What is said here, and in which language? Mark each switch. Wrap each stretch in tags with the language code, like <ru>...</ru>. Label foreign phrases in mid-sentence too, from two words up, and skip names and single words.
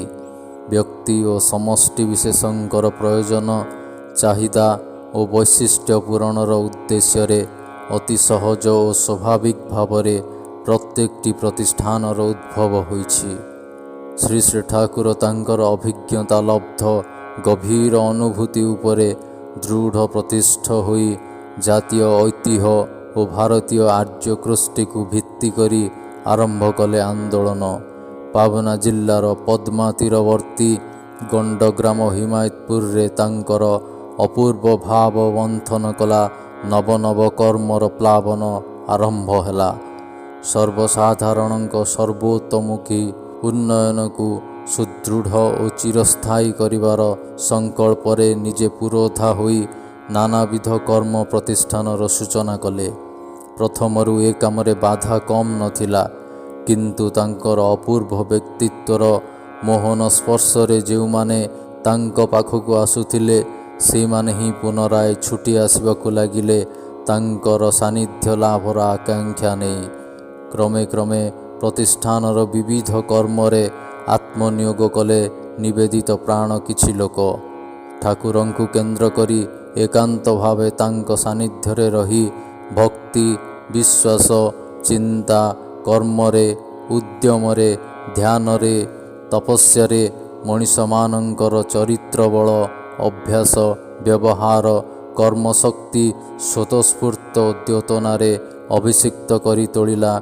<or>ବ୍ୟକ୍ତି ଓ ସମଷ୍ଟି ବିଶେଷଙ୍କର ପ୍ରୟୋଜନ ଚାହିଦା ଓ ବୈଶିଷ୍ଟ୍ୟ ପୂରଣର ଉଦ୍ଦେଶ୍ୟ ଅତି ସହଜ ଓ ସ୍ୱାଭାବିକ ଭାବରେ ପ୍ରତ୍ୟେକଟି ପ୍ରତିଷ୍ଠାନର ଉଦ୍ଭବ ହୋଇଛି। ଶ୍ରୀ ଶ୍ରୀ ଠାକୁର ତାଙ୍କର ଅଭିଜ୍ଞତା ଲବ୍ଧ ଗଭୀର ଅନୁଭୂତି ଉପରେ ଦୃଢ଼ ପ୍ରତିଷ୍ଠ ହୋଇ ଜାତୀୟ ଐତିହ୍ୟ ଓ ଭାରତୀୟ ଆର୍ଯ୍ୟ କୃଷ୍ଟିକୁ ଭିତ୍ତି କରି ଆରମ୍ଭ କଲେ ଆନ୍ଦୋଳନ। ପାବନା ଜିଲ୍ଲାର ପଦ୍ମା ତୀରବର୍ତ୍ତୀ ଗଣ୍ଡଗ୍ରାମ ହିମାୟତପୁରରେ ତାଙ୍କର ଅପୂର୍ବ ଭାବ ମନ୍ଥନ କଲା ନବ ନବ କର୍ମର ପ୍ଲାବନ ଆରମ୍ଭ ହେଲା। ସର୍ବସାଧାରଣ ସର୍ବତୋମୁଖୀ ଉନ୍ନୟନକୁ ସୁଦୃଢ଼ ଓ ଚିରସ୍ଥାୟୀ କରିବାର ସଂକଳ୍ପରେ ନିଜେ ପୁରୋଧା ହୋଇ ନାନାବିଧ କର୍ମ ପ୍ରତିଷ୍ଠାନର ସୂଚନା କଲେ। ପ୍ରଥମରୁ ଏ କାମରେ ବାଧା କମ ନଥିଲା କିନ୍ତୁ ତାଙ୍କର ଅପୂର୍ବ ବ୍ୟକ୍ତିତ୍ୱର ମୋହନ ସ୍ପର୍ଶରେ ଯୋ ମାନେ ତାଙ୍କ ପାଖକୁ ଆସୁଥିଲେ ସେ ମାନେ ହିଁ ପୁନରାୟ ଛୁଟି ଆସିବାକୁ ଲାଗିଲେ ତାଙ୍କର ସାନ୍ନିଧ୍ୟ ଲାଭର ଆକାଂକ୍ଷା ନହିଁ। କ୍ରମେ କ୍ରମେ ପ୍ରତିଷ୍ଠାନର ବିବିଧ କର୍ମରେ ଆତ୍ମନିୟୋଗ କଲେ ନିବେଦିତ ପ୍ରାଣ କିଛି ଲୋକ। ଠାକୁରଙ୍କୁ କେନ୍ଦ୍ର କରି ଏକାନ୍ତ ଭାବେ ତାଙ୍କ ସାନ୍ନିଧ୍ୟରେ ରହି ଭକ୍ତି ବିଶ୍ୱାସ ଚିନ୍ତା କର୍ମରେ ଉଦ୍ୟମରେ ଧ୍ୟାନରେ ତପସ୍ୟାରେ ମନୀଷ ମାନଙ୍କର ଚରିତ୍ର ବଳ ଅଭ୍ୟାସ ବ୍ୟବହାର କର୍ମଶକ୍ତି ସ୍ୱତଃସ୍ଫୂର୍ତ୍ତ ଦ୍ୟୋତନାରେ ଅଭିଷିକ୍ତ କରି ତୋଳିଲା।</or>